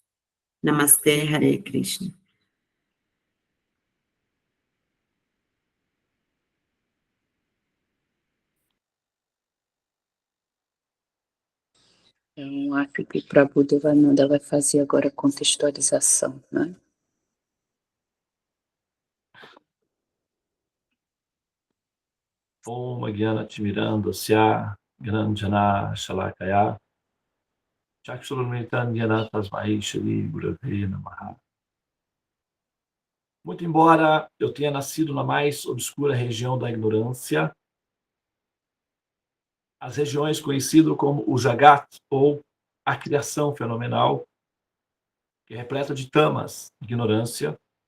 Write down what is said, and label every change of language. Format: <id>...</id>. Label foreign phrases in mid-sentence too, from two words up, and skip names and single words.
<pt>Namastê, Hare Krishna. Eu acho que Prabhu Devananda vai fazer agora a contextualização, né?</pt> <sa>Om Gyanatimirandasya Gyananjana Shalakaya Chakshurumritanyana Tasmai Shri Gurave Namaha.</sa> <pt>Muito embora eu tenha nascido na mais obscura região da ignorância, as regiões conhecidas como o Jagat, ou a criação fenomenal, que é repleta de tamas, ignorância,</pt>